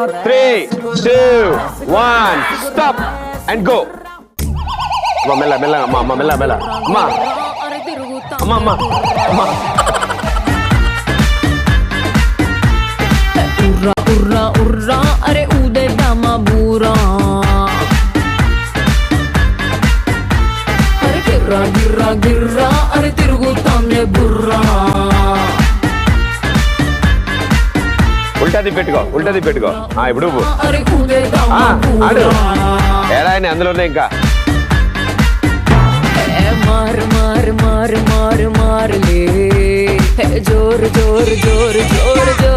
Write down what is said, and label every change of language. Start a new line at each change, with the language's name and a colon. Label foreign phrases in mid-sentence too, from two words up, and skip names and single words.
English: 3, 2, 1 stop and go.
Telugu: మెల్ల మెల్ల అమ్మ, మెల్ల మెల్ల అమ్మా, అమ్మ అమ్మ అమ్మ. ఉర్రా, ఉర్రా, ఉర్రా, అరే ఉడే దమ బుర్రా. అరే గిర్రా, గిర్రా, గిర్రా, అరే తిరుగుతాంలే బుర్రా. ఉల్టా తిప్పెట్టుకో, ఉల్టా తిప్పెట్టుకో. ఇప్పుడు ఆడు ఎలా అని అందులోనే ఇంకా మారు మారు మారు మారు మారులే జోరు జోరు జోరు జోరు జోరు.